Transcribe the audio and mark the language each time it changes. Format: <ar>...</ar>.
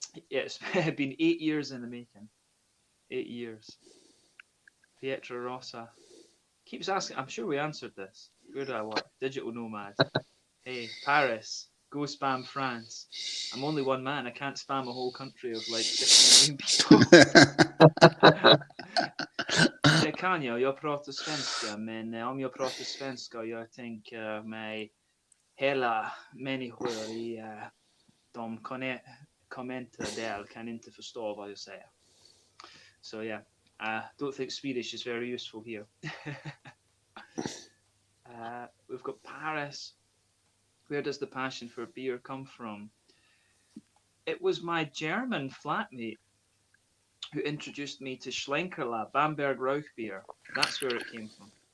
<en>Yeah, it's been 8 years in the making. 8 years. Pietra Rossa. Keeps asking. I'm sure we answered this. Where do I work? Digital nomad. Hey, Paris. Go spam France. I'm only one man. I can't spam a whole country of like 15 million people.</en> <sv>Det kan jag pratar svenska, men om jag pratar svenska, jag tänker mig hela människor i de kommenter där kan inte förstå vad jag säger.</sv> <en>So yeah, I don't think Swedish is very useful here. We've got Paris. Where does the passion for beer come from? It was my German flatmate who introduced me to Schlenkerla, Bamberg Rauch beer. That's where it came from.</en>